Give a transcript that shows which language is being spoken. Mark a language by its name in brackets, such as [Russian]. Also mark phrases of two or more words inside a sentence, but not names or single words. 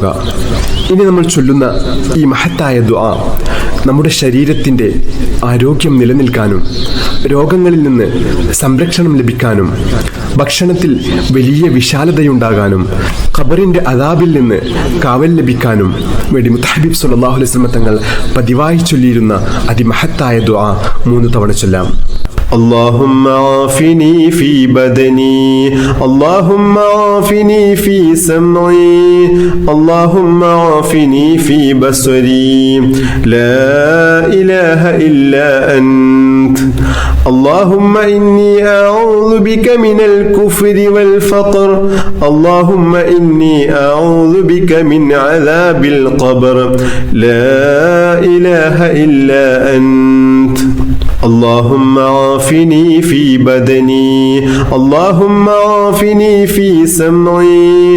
[Malayalam] ഇനി നമ്മൾ ചൊല്ലുന്ന ഈ മഹത്തായ ദുആ നമ്മുടെ ശരീരത്തിൻ്റെ ആരോഗ്യം നിലനിൽക്കാനും രോഗങ്ങളിൽ നിന്ന് സംരക്ഷണം ലഭിക്കാനും ഭക്ഷണത്തിൽ വലിയ വിശാലതയുണ്ടാകാനും ഖബറിൻ്റെ അദാബിൽ നിന്ന് കാവൽ ലഭിക്കാനും വേണ്ടി മുത്തഹബീബ് [Arabic] صلى الله عليه وسلم [Malayalam] തങ്ങൾ പതിവായി ചൊല്ലിയിരുന്ന അതിമഹത്തായ ദുആ 3 തവണ ചൊല്ലാം. [Arabic] اللهم عافني في بدني اللهم عافني في سمعي اللهم عافني في بصري لا إله إلا أنت اللهم إني أعوذ بك من الكفر والفقر اللهم إني أعوذ بك من عذاب القبر لا إله إلا أنت اللهم عافني في بدني اللهم عافني في سمعي